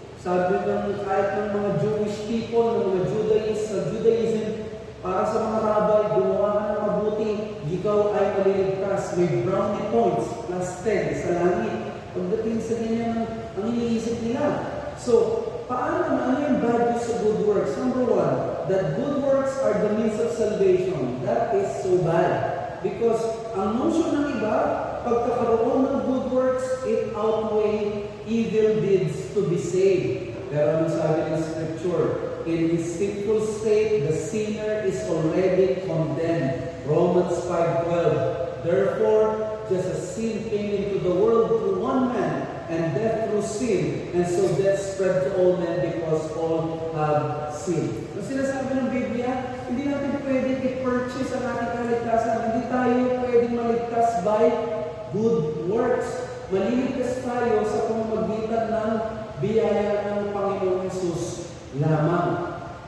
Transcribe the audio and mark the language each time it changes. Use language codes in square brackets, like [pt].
[tl] Sabi ng kahit ng mga Jewish people, ng mga Judaism, para sa mga rabbi, gumawa ka ng mabuti, ikaw ay maliligtas. May brownie points, plus 10 sa langit. Pagdating sa ganyan, ang iniisip nila. So, ano yung values sa good works? [en] Number one, that good works are the means of salvation. That is so bad. Because [tl] ang notion ng iba, pagkakaroon ng [en] good works, it outweigh evil deeds to be saved. [tl] Pero ano sabi ng Scripture? [en] In his sinful state, the sinner is already condemned. Romans 5:12. Therefore, just as sin came into the world through one man, and death through sin, and so death spread to all men because all have sinned. [tl] Ang sinasabi ng Biblia, hindi natin pwedeng i-purchase ang ating kaligtasan. Hindi tayo pwedeng maligtas [en] by good works. [tl] Maliligtas tayo sa pamamagitan ng biyaya ng Panginoong Hesus lamang.